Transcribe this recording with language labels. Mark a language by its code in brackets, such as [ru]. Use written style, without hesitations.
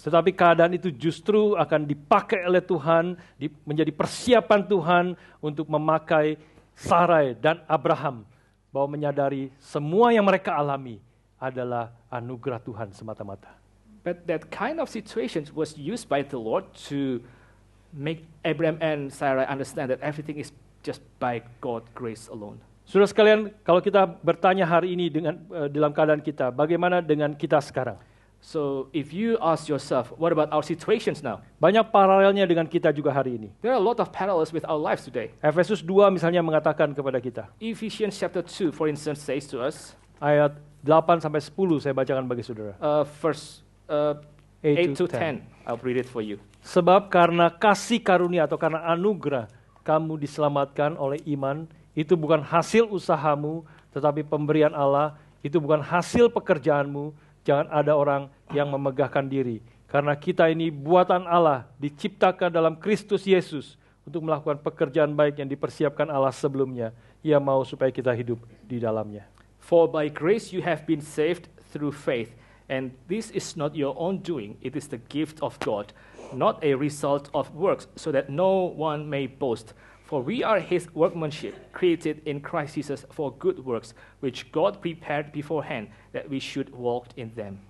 [id] Tetapi keadaan itu justru akan dipakai oleh Tuhan, menjadi persiapan Tuhan untuk memakai Sarai dan Abraham, bahwa menyadari semua yang mereka alami adalah anugerah Tuhan semata-mata. [en] But that kind of situation was used by the Lord to make Abraham and Sarah understand that everything is just by God's grace alone. [id] Saudara sekalian, kalau kita bertanya hari ini dalam keadaan kita, bagaimana dengan kita sekarang? [en] So if you ask yourself, what about our situations now? [id] Banyak paralelnya dengan kita juga hari ini. [en] There are a lot of parallels with our lives today. [id] Efesus 2 misalnya mengatakan kepada kita. [en] Ephesians chapter 2, for instance, says to us, [id] Ayat 8 sampai 10 saya bacakan bagi saudara. [en] Verse 8 to 10. I'll read it for you. [id] Sebab karena kasih karunia atau karena anugerah kamu diselamatkan oleh iman, itu bukan hasil usahamu, tetapi pemberian Allah, itu bukan hasil pekerjaanmu. Jangan ada orang yang memegahkan diri. Karena kita ini buatan Allah, diciptakan dalam Kristus Yesus untuk melakukan pekerjaan baik yang dipersiapkan Allah sebelumnya. Ia mau supaya kita hidup di dalamnya. [en] For by grace you have been saved through faith, and this is not your own doing, it is the gift of God, not a result of works, so that no one may boast. For we are His workmanship, created in Christ Jesus for good works, which God prepared beforehand that we should walk in them.